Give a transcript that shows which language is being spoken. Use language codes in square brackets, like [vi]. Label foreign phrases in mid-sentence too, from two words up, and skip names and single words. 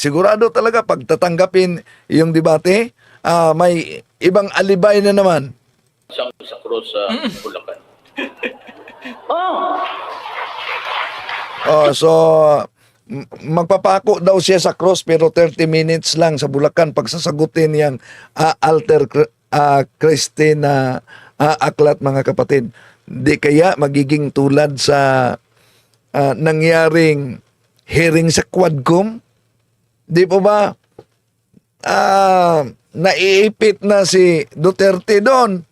[tl] Sigurado talaga pag tatanggapin yung debate, may ibang alibay na naman. Sa krus sa Bulacan. Oh! So magpapako daw siya sa cross pero 30 minutes lang sa Bulacan pagsasagutin yang alter Christi na aklat, mga kapatid. Di kaya magiging tulad sa nangyaring hearing sa Quadcom? Di po ba naiipit na si Duterte doon?